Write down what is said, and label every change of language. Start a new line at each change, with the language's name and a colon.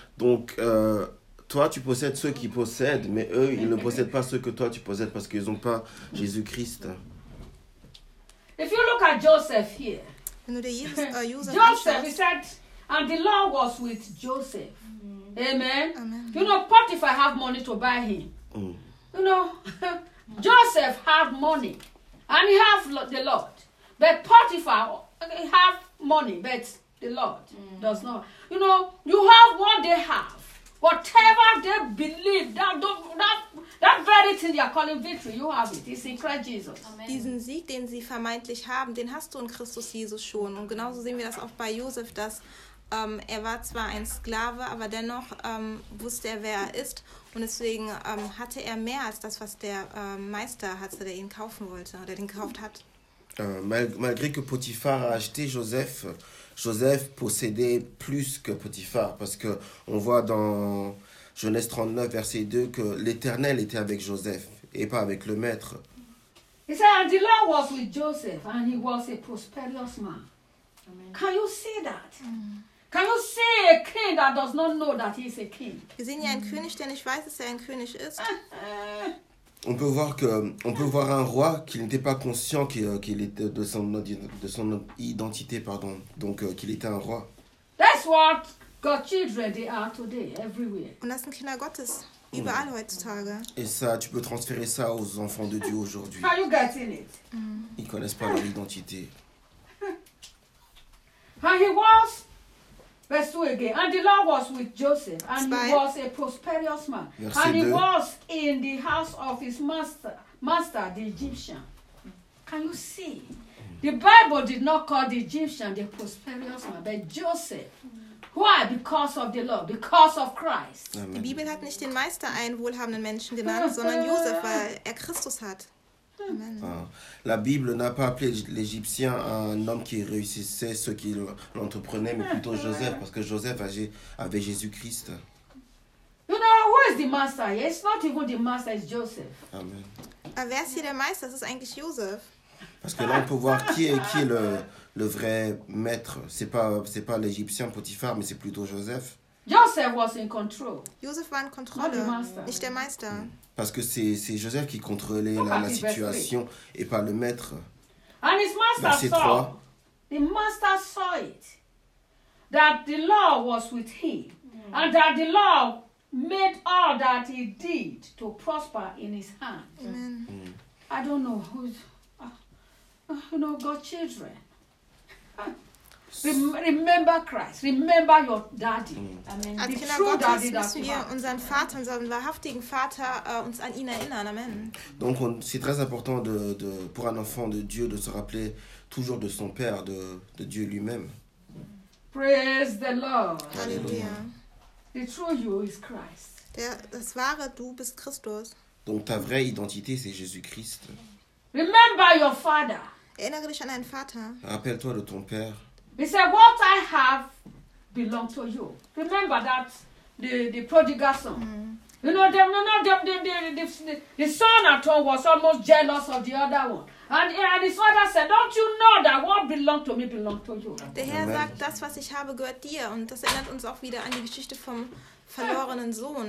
French: Donc, toi, tu possèdes ceux qui possèdent, mais eux, ils ne possèdent pas ceux que toi, tu possèdes parce qu'ils n'ont pas Jésus-Christ.
English: If you look at Joseph here, Joseph, he said, and the Lord was with Joseph. Amen. Amen. You know, Potiphar have money to buy him. You know, Joseph have money, and he have the Lord. But Potiphar have money, but the Lord does not. You know, you have what they have, whatever they believe. That very thing they are calling victory, you have it. It's in Christ Jesus. Amen.
German: Diesen Sieg, den sie vermeintlich haben, den hast du in Christus Jesus schon. Und genauso sehen wir das auch bei Joseph, dass Er war zwar ein Sklave, aber dennoch wusste er, wer er ist. Und deswegen hatte er mehr als das, was der Meister hatte, der ihn kaufen wollte oder den gekauft hat.
French: Malgré que Potiphar a acheté Joseph, Joseph possédait plus que Potiphar. Parce que on voit dans Genèse 39, verset 2, que l'Éternel était avec Joseph et pas avec le maître.
English: He said, and the Lord was with Joseph, and he was a prosperous man. Amen. Can you see that? Mm. Can you see a king that does not know that he is a king?
German: Wir sehen hier einen König, der nicht weiß, dass er ein König ist.
French: On peut voir que on peut voir un roi qui n'était pas conscient qu'il était de son identité, pardon, donc qu'il était un roi.
English: That's what God children they are today everywhere.
German: Und das sind Kinder Gottes überall heutzutage.
French: Et ça, tu peux transférer ça aux enfants de Dieu aujourd'hui.
English: How you getting it?
French: Ils connaissent pas leur identité.
English: And he was, verse 2 again, and the Lord was with Joseph, and he was a prosperous man.
French: Verset
English: and he
French: 2.
English: Was in the house of his master, the Egyptian. Can you see? The Bible did not call the Egyptian the prosperous man, but Joseph. Why? Because of the Lord, because of Christ. Amen.
German: Die Bibel hat nicht den Meister einen wohlhabenden Menschen genannt, sondern Joseph, weil er Christus hat.
French: La Bible n'a pas appelé l'Égyptien un homme qui réussissait ce qu'il entreprenait, mais plutôt Joseph, parce que Joseph avait Jésus-Christ.
English: You know, who is the master? It's not even the master, it's Joseph. Amen.
German: Wer ist hier der Meister?
French: C'est
German: eigentlich
French: Joseph. Parce que là, on peut voir qui est le vrai maître. C'est pas l'Égyptien Potiphar, mais c'est plutôt Joseph.
English: Joseph was in control.
German: Joseph war in Kontrolle, nicht der Meister.
French: Parce que c'est Joseph qui contrôlait la situation et pas le maître.
English: And his master
French: verset 3.
English: The master saw it, that the law was with him, and that the law made all that he did to prosper in his hand. Amen. I don't know who's, you know, God's children. Remember Christ. Remember your daddy. Amen.
German: Als Kinder Gottes müssen wir unseren Vater, unseren wahrhaftigen Vater, uns an ihn erinnern. Amen.
French: Donc, c'est très important de pour un enfant de Dieu de se rappeler toujours de son père, de Dieu lui-même.
English: Praise the Lord.
French: Alléluia.
English: The true you is Christ.
German: Das wahre du bist Christus.
French: Donc, ta vraie identité c'est Jésus-Christ.
English: Remember your father.
German: Erinnere dich an deinen Vater.
French: Rappelle-toi de ton père.
English: He said, "What I have belongs to you." Remember that the prodigal son. Mm-hmm. You know, the son at home was almost jealous of the other one, and his father said, "Don't you know that what belongs to me belongs to you?"
German: Der Herr sagt, das was ich habe gehört dir, und das erinnert uns auch wieder an die Geschichte vom verlorenen Sohn.